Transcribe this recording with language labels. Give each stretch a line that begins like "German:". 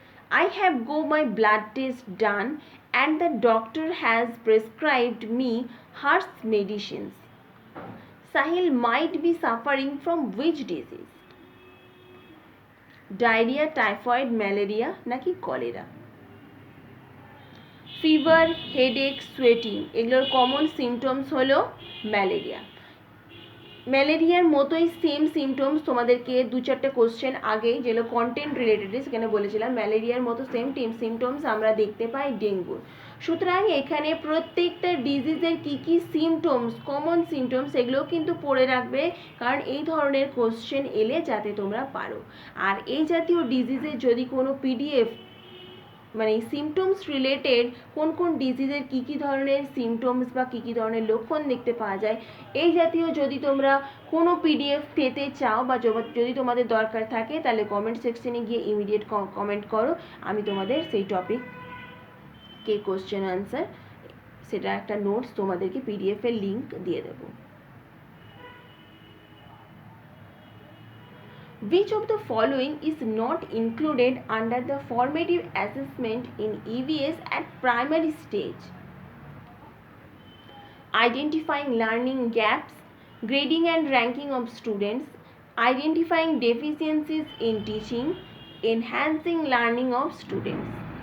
English: I have got my blood test done and the doctor has prescribed me harsh medicines. Sahil might be suffering from which disease? Diarrhea, typhoid, malaria নাকি cholera?
Bangla: Fever, headache, sweating এগুলোর common symptoms হলো malaria. ম্যালেরিয়ার মতোই same symptoms তোমাদেরকে 2-4টে question আগেই যেগুলো content related সেখানে বলেছিলাম, ম্যালেরিয়ার মতো সেম সিমটমস আমরা দেখতে পাই ডেঙ্গুর। সুতরাং এখানে প্রত্যেকটা ডিজিজের কী কী সিমটমস, কমন সিমটমস এগুলোও কিন্তু পড়ে রাখবে, কারণ এই ধরনের কোশ্চেন এলে যাতে তোমরা পারো। আর এই জাতীয় ডিজিজের যদি কোনো পিডিএফ মানে সিমটমস রিলেটেড কোন কোন ডিজিজের কী কী ধরনের সিমটমস বা কী কী ধরনের লক্ষণ দেখতে পাওয়া যায়, এই জাতীয় যদি তোমরা কোনো পিডিএফ পেতে চাও বা যদি তোমাদের দরকার থাকে তাহলে কমেন্ট সেকশনে গিয়ে ইমিডিয়েট কমেন্ট করো, আমি তোমাদের সেই টপিকে কোশ্চেন আনসার সেটা একটা নোটস তোমাদেরকে পিডিএফের লিঙ্ক দিয়ে দেবো।
English: Which of the following is not included under the formative assessment in EVS at primary stage? Identifying learning gaps, grading and ranking of students, identifying deficiencies in teaching, enhancing learning of students.